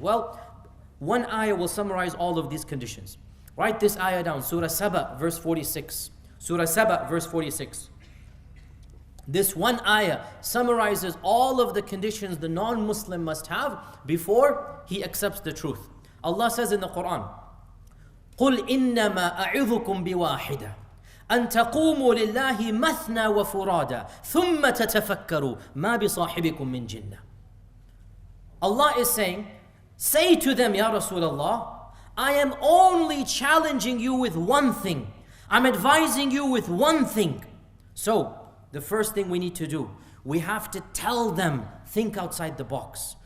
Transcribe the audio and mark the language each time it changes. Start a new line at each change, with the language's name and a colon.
English: Well, one ayah will summarize all of these conditions. Write this ayah down, Surah Saba, verse 46. Surah Saba, verse 46. This one ayah summarizes all of the conditions the non-Muslim must have before he accepts the truth. Allah says in the Quran,
Arabic: قُلْ إِنَّمَا أَعِظُكُمْ بِوَاحِدَةٍ أَن تَقُومُوا لِلَّهِ مَثْنَى وَفُرَادًا ثُمَّ تَتَفَكَّرُوا مَا بِصَاحِبِكُم مِّن جِنَّةٍ.
English: Allah is saying, say to them, Ya Rasulullah, I am only challenging you with one thing. I'm advising you with one thing. So, the first thing we need to do, we have to tell them, think outside the box.